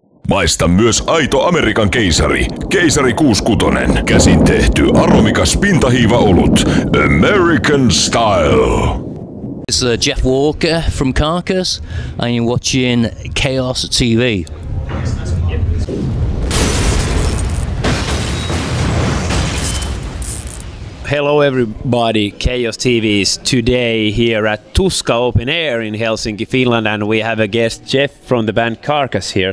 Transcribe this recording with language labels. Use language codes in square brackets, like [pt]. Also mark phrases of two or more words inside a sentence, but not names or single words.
[fi] Maista myös aito Amerikan keisari. Keisari 66. Käsin tehty aromikas pintahiiva-olut. [en] American Style. It's Jeff Walker from Carcass, and you're watching Chaos TV. Hello everybody, Chaos TV is today here at Tuska Open Air in Helsinki, Finland, and we have a guest, Jeff, from the band Carcass here.